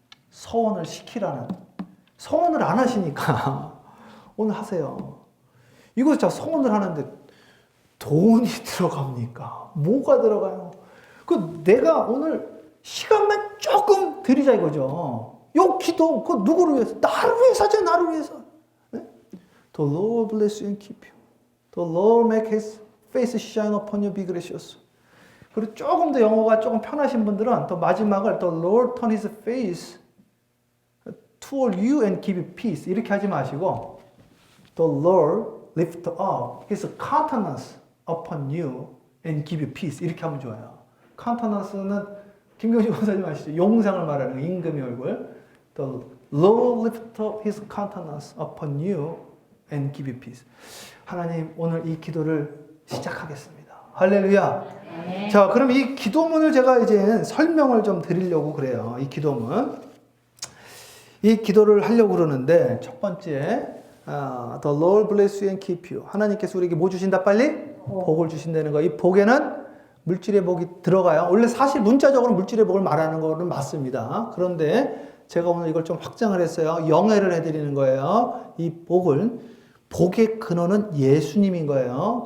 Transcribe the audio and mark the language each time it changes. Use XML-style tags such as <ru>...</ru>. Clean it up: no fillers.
<ko>서원을 시키라는. 서원을 안 하시니까 오늘 하세요. 이거 진짜 서원을 하는데 돈이 들어갑니까? 뭐가 들어가요? 그 내가 오늘 시간만 조금 드리자 이거죠. 요 기도 그 누구를 위해서? 나를 위해서죠. 나를 위해서. 네?</ko> <en>The Lord bless you and keep you. The Lord make His face shine upon you, be gracious.</en> <ko>그리고 조금 더 영어가 조금 편하신 분들은 또 마지막을</ko> <en>The Lord turn His face toward you and give you peace</en> <ko>이렇게 하지 마시고</ko> <en>The Lord lift up His countenance upon you and give you peace</en> <ko>이렇게 하면 좋아요. countenance는 김경식 원사님 아시죠? 용상을 말하는 거, 임금의 얼굴.</ko> <en>The Lord lift up His countenance upon you and give you peace.</en> <ko>하나님 오늘 이 기도를 시작하겠습니다. 할렐루야. 네. 자, 그럼 이 기도문을 제가 이제 설명을 좀 드리려고 그래요. 이 기도문. 이 기도를 하려고 그러는데 첫 번째</ko> <en>The Lord bless you and keep you.</en> <ko>하나님께서 우리에게 뭐 주신다 빨리? 복을 주신다는 거. 이 복에는 물질의 복이 들어가요. 원래 사실 문자적으로 물질의 복을 말하는 거는 맞습니다. 그런데 제가 오늘 이걸 좀 확장을 했어요. 영해를 해드리는 거예요. 이 복을 복의 근원은 예수님인 거예요.</ko>